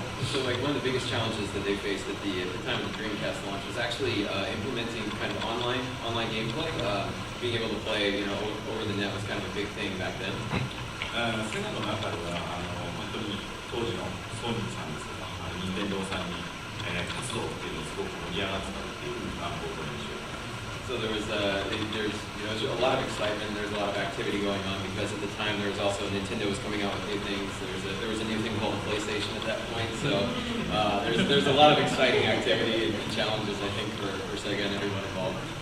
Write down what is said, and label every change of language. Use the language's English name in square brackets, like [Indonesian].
[English] So one of the biggest challenges that they faced at the time of the Dreamcast launch was actually implementing kind of online gameplay. Being able to play, over the net was kind of a big thing back then. [Japanese] セガの中では本当に当時のソニーさんですとか、任天堂さんに活動っていうのをすごく盛り上がってたっていう僕の印象。 [English] So there's a lot of excitement. There's a lot of activity going on because at the time there was also Nintendo was coming out with new things. There was a new thing called a PlayStation at that point. So there's a lot of exciting activity and challenges I think for SEGA and everyone involved.